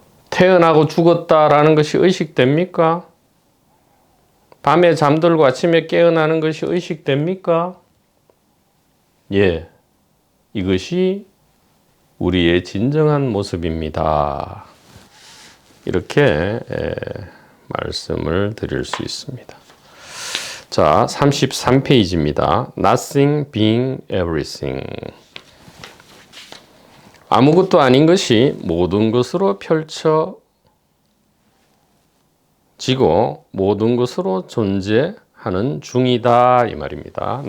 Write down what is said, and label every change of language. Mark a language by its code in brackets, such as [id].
[ko] 태어나고 죽었다라는 것이 의식됩니까? 밤에 잠들고 아침에 깨어나는 것이 의식됩니까? 예, 이것이 우리의 진정한 모습입니다. 이렇게 말씀을 드릴 수 있습니다. 자, 33페이지입니다. [en] Nothing being everything. [ko] 아무것도 아닌 것이 모든 것으로 펼쳐지고 모든 것으로 존재하는 중이다 이 말입니다.